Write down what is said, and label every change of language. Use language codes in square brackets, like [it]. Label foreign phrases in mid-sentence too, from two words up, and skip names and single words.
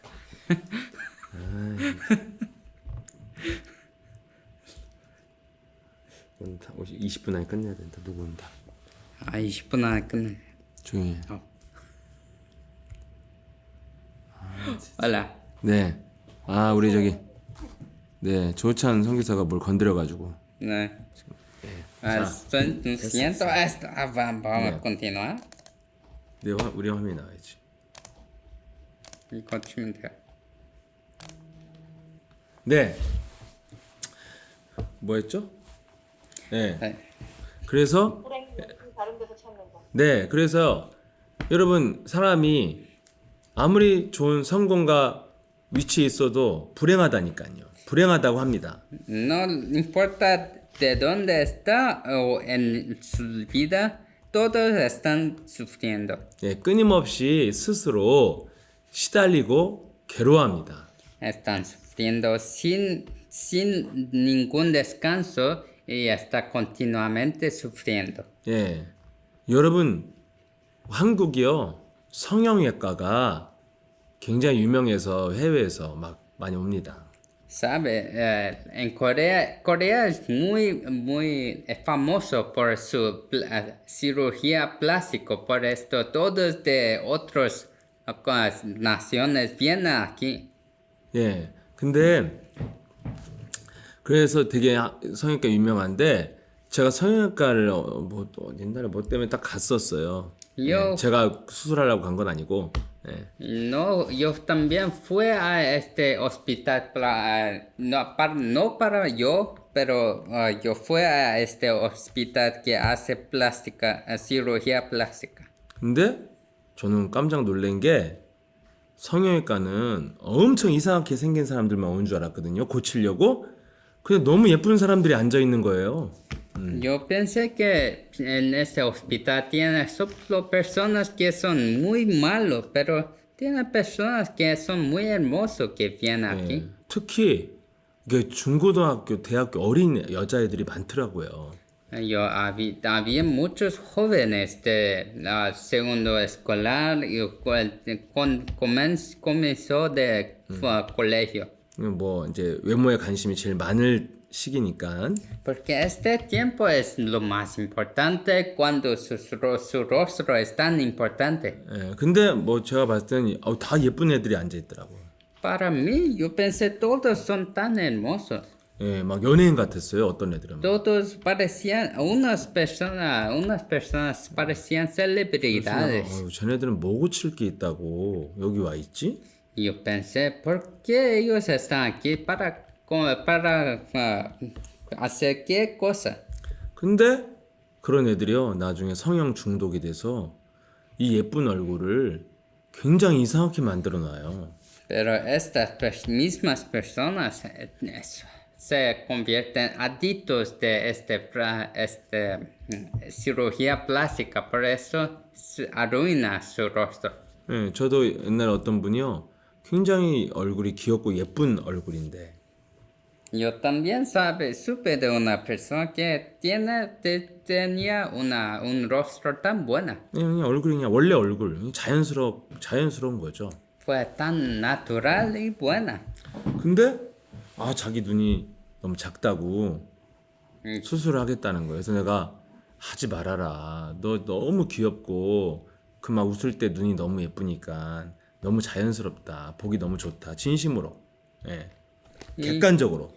[ko] 오늘 20분 안에 끝내야 된다. 누구 온다. 아 20분 안에 끝내. 조용히 해. 올라. 네. 아 우리 저기 네 조찬 선교사가 뭘 건드려가지고. 네. 자, [es] siento esto. Vamos a continuar. [ko] 네 우리 화면이 나와야지. 이거 치면 돼요. 네. 뭐였죠? 네. 네. 그래서 불행 다른 데서 찾는다. 네. 그래서 여러분 사람이 아무리 좋은 성공과 위치에 있어도 불행하다니까요. 불행하다고 합니다. [es] No importa de dónde está o en su vida, todos están sufriendo. [ko] 예, 끊임없이 스스로 시달리고 괴로워합니다. [es] Están sufriendo sin ningún descanso y está continuamente sufriendo. [ko] 예. 여러분 한국이요. 성형외과가 굉장히 유명해서 해외에서 막 많이 옵니다. [es] Sabe, en Corea es muy famoso por su cirugía plástica, por esto todos de otras naciones vienen aquí. [ko] 예. 근데 그래서 되게 성형외과 유명한데 제가 성형외과를 뭐 옛날에 뭐 때문에 딱 갔었어요. 예, 제가 수술하려고 간 건 아니고. 예. [es] No, yo también fui a este hospital, no para yo, pero yo fui a este hospital que hace plástica, cirugía plástica. [ko] 근데 저는 깜짝 놀란 게 성형외과는 엄청 이상하게 생긴 사람들만 오는 줄 알았거든요. 고치려고. 근데 너무 예쁜 사람들이 앉아 있는 거예요. [es] Yo pensé que en este hospital tiene solo personas que son muy malos, pero tiene personas que son muy hermosos que vienen [ko] 예, [es] aquí. [ko] 특히 이게 중고등학교, 대학교 어린 여자애들이 많더라고요. [es] Había muchos jóvenes de la segundo escolar y comenzó de colegio. [ko] 뭐 이제 외모에 관심이 제일 많을 시기니까. [es] Porque este tiempo es lo más importante cuando su rostro es tan importante. [ko] 예, 근데 뭐 제가 봤을 때는 다 예쁜 애들이 앉아 있더라고요. [es] Para mí, yo pensé todos son tan hermosos. [ko] 예, 막 연예인 같았어요. 어떤 애들은. [es] Todos parecían, unas personas parecían celebridades. [ko] 쟤네들은 뭐 고칠 게 있다고 여기 와 있지? [es] Yo pensé, ¿por qué ellos están aquí para hacer qué cosa? [ko] 근데 그런 애들이요. 나중에 성형 중독이 돼서 이 예쁜 얼굴을 굉장히 이상하게 만들어 놔요. [es] Pero estas mismas personas se convierten adictos de cirugía plástica, por eso arruina su rostro. [ko] 예, 저도 옛날에 어떤 분이요. 굉장히 얼굴이 귀엽고 예쁜 얼굴인데 [es] Yo también supe de una persona que tenía un rostro tan buena. [ko] 그냥 얼굴이 그냥 원래 얼굴 자연스러운 거죠. [es] Fue tan natural y buena. [ko] 근데 자기 눈이 너무 작다고 수술을 하겠다는 거예요. 그래서 내가 하지 말아라. 너 너무 귀엽고 그 막 웃을 때 눈이 너무 예쁘니까 너무 자연스럽다. 보기 너무 좋다. 진심으로. 예. 객관적으로.